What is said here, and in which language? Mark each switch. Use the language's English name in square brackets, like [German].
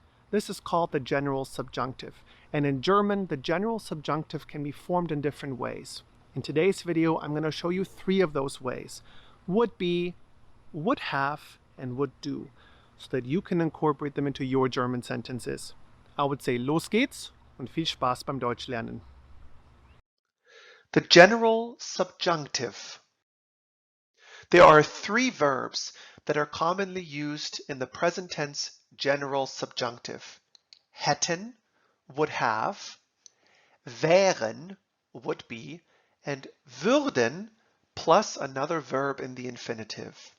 [English] This is called the general subjunctive, and in German, the general subjunctive can be formed in different ways. In today's video, I'm going to show you 3 of those ways: would be, would have, and would do, so that you can incorporate them into your German sentences. I would say, [German] los geht's und viel Spaß beim Deutschlernen. [English] The general subjunctive. There are 3 verbs that are commonly used in the present tense general subjunctive: hätten, would have, wären, would be, and würden plus another verb in the infinitive.